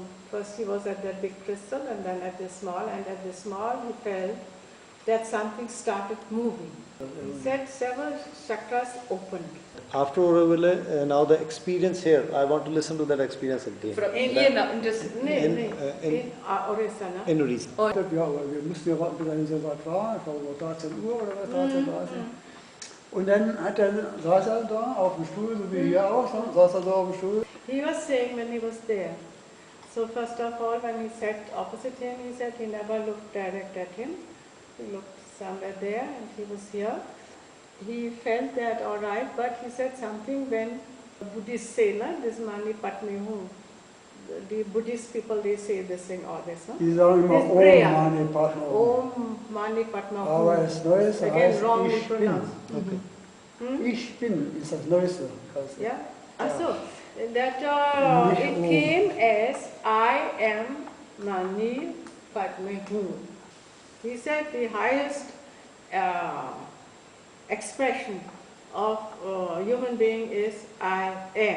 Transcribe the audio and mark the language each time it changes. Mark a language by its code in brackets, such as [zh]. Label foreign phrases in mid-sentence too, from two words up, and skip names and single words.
[en] First he was at that big crystal and then at the small, and at the small he felt that something started moving. He said several chakras opened. After Auroville, now the experience here, I want to listen to that experience again. In Orissa, no? In Orissa. [de] Wir mussten ja warten, bis er so weit war, vor 13 Uhr oder was, 13, 30. Und dann saß er da auf dem Stuhl, so wie hier auch, saß er da auf dem Stuhl. [en] He was saying when he was there. So first of all, when he sat opposite him, he said he never looked direct at him. He looked somewhere there and he was here. He felt that all right, but he said something when Buddhists say, this [sa] Mani Padme Hum. [en] The Buddhist people, they say this thing always, no? [de] Die sagen immer [en] This Om prayer. [sa] Mani Padme Hum. Om Mani Padme Hum. [de] Aber das Neueste [en] Again, [de] heißt [en] wrongly [de] Ich bin. [en] pronounced. [de] Okay. Ich bin ist das Neueste. [en] Yeah. So that it came as I am [sa] Mani Padme Hum. [en] He said the highest expression of human being is I am.